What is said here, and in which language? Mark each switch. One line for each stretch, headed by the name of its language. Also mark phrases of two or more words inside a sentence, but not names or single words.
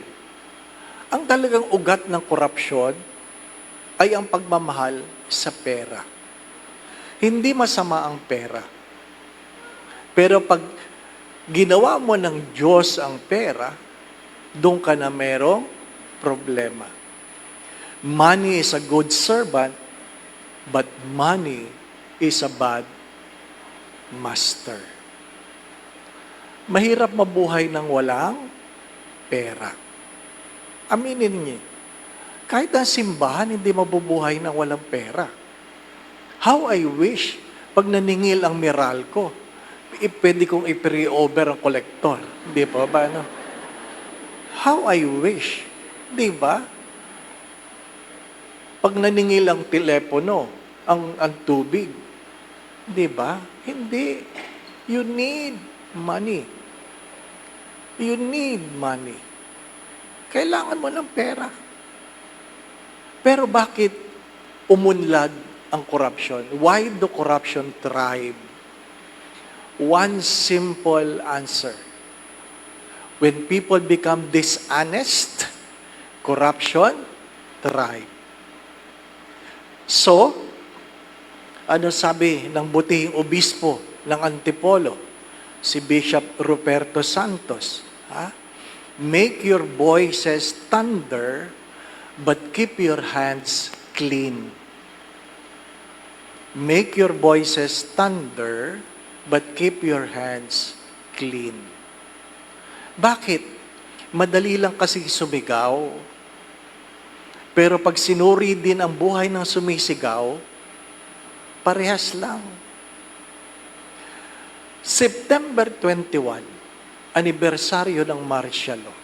Filipino: Ang talagang ugat ng korupsyon ay ang pagmamahal sa pera. Hindi masama ang pera. Pero pag ginawa mo ng Diyos ang pera, doon ka na merong problema.
English: Money is a good servant, but money is a bad master.
Filipino: Mahirap mabuhay ng walang pera. Aminin niyo, kahit ang simbahan, hindi mabubuhay ng walang pera.
English: How I wish,
Filipino: pag naningil ang Meralco, pwede kong i-pre-over ang kolektor. Hindi pa ba,
English: no? How I wish,
Filipino: di ba? Pag naningil ang telepono, ang tubig, di ba? Hindi.
English: You need money. You need money.
Filipino: Kailangan mo ng pera. Pero bakit umunlad ang corruption?
English: Why do corruption thrive? One simple answer. When people become dishonest, corruption thrive. So,
Filipino: ano sabi ng butihing obispo ng Antipolo? Si Bishop Ruperto Santos.
English: Make your voices thunder, but keep your hands clean. Make your voices thunder, but keep your hands clean.
Filipino: Bakit? Madali lang kasi sumigaw. Pero pag sinuri din ang buhay ng sumisigaw, parehas lang. September 21, anibersaryo ng
English: martial law.